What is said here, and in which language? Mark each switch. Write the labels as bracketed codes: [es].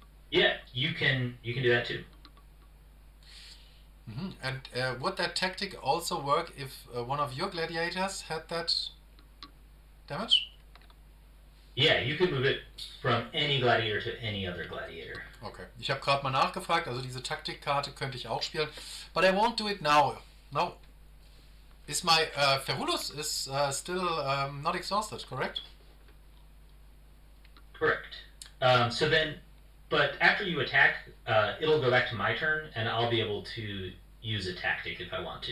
[en] Yeah, you can do that too. Mm-hmm. And would that tactic also work if one of your gladiators had that damage? Yeah, you can move it from any gladiator to any other gladiator. Okay. [de] Ich habe gerade mal nachgefragt, also diese Taktikkarte könnte ich auch spielen. [en] But I won't do it now. No. Is my Ferulus is still not exhausted, correct? Correct. So then, but after you attack, it'll go back to my turn, and I'll be able to use a tactic if I want to.